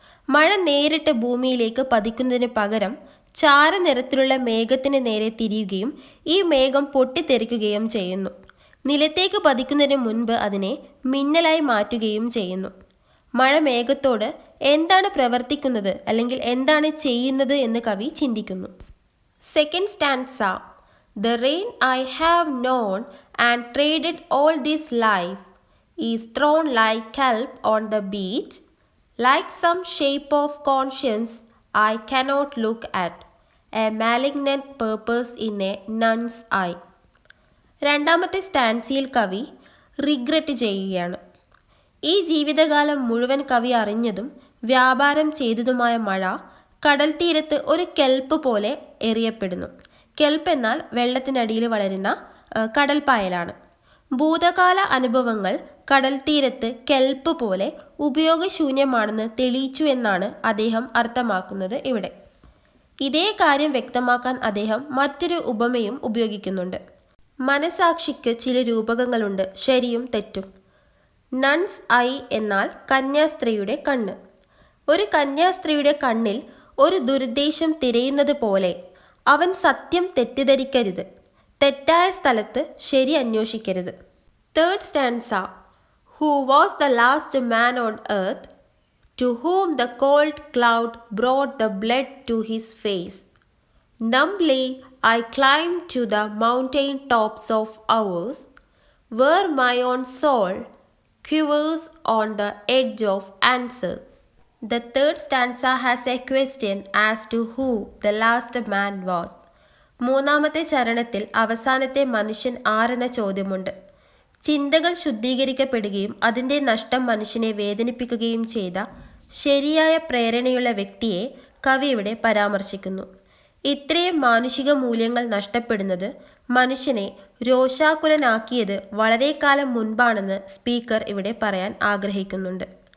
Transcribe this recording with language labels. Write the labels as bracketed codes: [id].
[ml] മഴ നേരിട്ട് ഭൂമിയിലേക്ക് പതിക്കുന്നതിന് പകരം ചാരനിറത്തിലുള്ള മേഘത്തിന് നേരെ തിരിയുകയും ഈ മേഘം പൊട്ടിത്തെറിക്കുകയും ചെയ്യുന്നു. നിലത്തേക്ക് പതിക്കുന്നതിന് മുൻപ് അതിനെ മിന്നലായി മാറ്റുകയും ചെയ്യുന്നു. മഴ മേഘത്തോട് എന്താണ് പ്രവർത്തിക്കുന്നത് അല്ലെങ്കിൽ എന്താണ് ചെയ്യുന്നത് എന്ന് കവി ചിന്തിക്കുന്നു. [en] Second stanza. The rain I have known and traded all this life is thrown like kelp on the beach, like some shape of conscience I cannot look at, a malignant purpose in a nun's eye. [ml] രണ്ടാമത്തെ സ്റ്റാൻസിയിൽ കവി regret ചെയ്യുകയാണ്. ഈ ജീവിതകാലം മുഴുവൻ കവി അറിഞ്ഞതും വ്യാപാരം ചെയ്തതുമായ മഴ കടൽ തീരത്ത് ഒരു കെൽപ്പ് പോലെ എറിയപ്പെടുന്നു. കെൽപ്പ് എന്നാൽ വെള്ളത്തിനടിയിൽ വളരുന്ന കടൽപ്പായലാണ്. ഭൂതകാല അനുഭവങ്ങൾ കടൽ തീരത്ത് കെൽപ്പ് പോലെ ഉപയോഗശൂന്യമാണെന്ന് തെളിയിച്ചു എന്നാണ് അദ്ദേഹം അർത്ഥമാക്കുന്നത് ഇവിടെ. ഇതേ കാര്യം വ്യക്തമാക്കാൻ അദ്ദേഹം മറ്റൊരു ഉപമയും ഉപയോഗിക്കുന്നുണ്ട്. മനസാക്ഷിക്ക് ചില രൂപകങ്ങളുണ്ട്, ശരിയും തെറ്റും. നൺസ് ഐ എന്നാൽ കന്യാസ്ത്രീയുടെ കണ്ണ്. ഒരു കന്യാസ്ത്രീയുടെ കണ്ണിൽ ഒരു ദുരുദ്ദേശം തിരയുന്നത് പോലെ അവൻ സത്യം തെറ്റിദ്ധരിക്കരുത്, തെറ്റായ സ്ഥലത്ത് ശരി അന്വേഷിക്കരുത്. [en] Third stanza. Who was the last man on earth to whom the cold cloud brought the blood to his face? Numbly I climbed to the mountain tops of hours, where my own soul quivers on the edge of answers. The third stanza has a question as to who the last man was. [ml] മൂന്നാമത്തെ ചരണത്തിൽ അവസാനത്തെ മനുഷ്യൻ ആരെന്ന ചോദ്യമുണ്ട്. ചിന്തകൾ ശുദ്ധീകരിക്കപ്പെടുകയും അതിൻ്റെ നഷ്ടം മനുഷ്യനെ വേദനിപ്പിക്കുകയും ചെയ്ത ശരിയായ പ്രേരണയുള്ള വ്യക്തിയെ കവി ഇവിടെ പരാമർശിക്കുന്നു. ഇത്രയും മാനുഷിക മൂല്യങ്ങൾ നഷ്ടപ്പെടുന്നത് മനുഷ്യനെ രോഷാകുലനാക്കിയത് വളരെ കാലം മുൻപാണെന്ന് സ്പീക്കർ ഇവിടെ പറയാൻ ആഗ്രഹിക്കുന്നുണ്ട്.